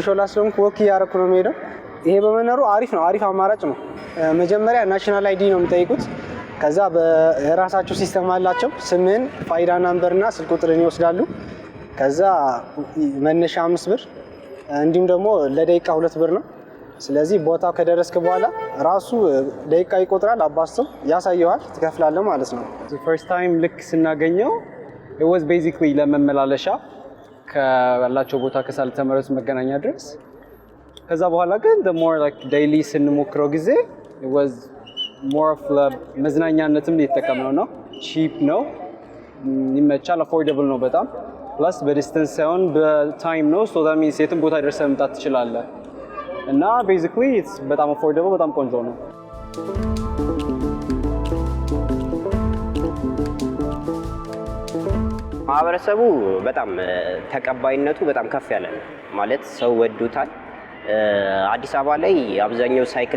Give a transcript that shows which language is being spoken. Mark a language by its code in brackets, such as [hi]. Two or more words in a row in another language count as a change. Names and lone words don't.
[am] ሾላ ስለሆንኩ ወክ እያደረኩ ነው የምሄደው። ይሄ በመኖሩ አሪፍ ነው፣ አሪፍ አማራጭ ነው። መጀመሪያ ናሽናል አይዲ ነው የሚጠይቁት። ከዛ በራሳቸው ሲስተም አላቸው። ስምን፣ ፋይዳ ናምበርና ስልክ ቁጥርን ይወስዳሉ። ከዛ መነሻ 5 ብር እንዲሁም ደግሞ ለደቂቃ 2 ብር ነው። ስለዚህ ቦታው ከደረስክ በኋላ ራሱ ደቂቃ ይቆጥራል፣ አባስተው ያሳየዋል፣ ትከፍላለህ ማለት ነው። [en] first time [am] ልክ ስናገኘው [en] it was basically [am] ለመመላለሻ ካላቸው ቦታ ከሳልተ ምህረት መገናኛ ድረስ። ከዛ በኋላ ግን [en] the more like daily [am] ስንሞክረው ጊዜ [en] it was more of [am] ለመዝናኛነትም እየተጠቀምነው ነው። cheap ነው፣ ይመቻል፣ affordable ነው በጣም ፕላስ በዲስታንስ ሳይሆን በታይም ነው። [en] so that means [am] የትም ቦታ ደርሰህ መምጣት ትችላለህ እና [en] basically it's [am] በጣም affordable በጣም ቆንጆ ነው። ማህበረሰቡ በጣም ተቀባይነቱ በጣም ከፍ ያለ ነው ማለት ሰው ወዱታል። አዲስ አበባ ላይ አብዛኛው ሳይክል